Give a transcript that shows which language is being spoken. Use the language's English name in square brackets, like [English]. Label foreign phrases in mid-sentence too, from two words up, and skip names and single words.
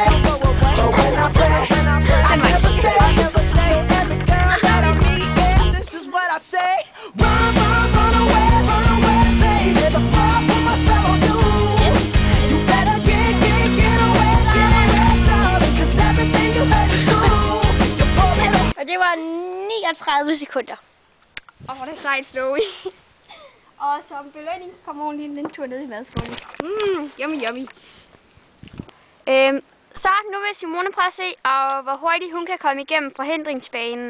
[English] But when I play, I never stay. So every girl that I meet, yeah, this is what I say. Run away, baby. The fall put my spell on you. You better get away, darling, 'cause everything you heard is true. [Danish] Og det var 39 sekunder. Og det er sejt, Snowy. Og som belønning kommer hun lige en tur ned i madskålen. Yummy. Så nu vil Simone prøve at se, hvor hurtigt hun kan komme igennem forhindringsbanen.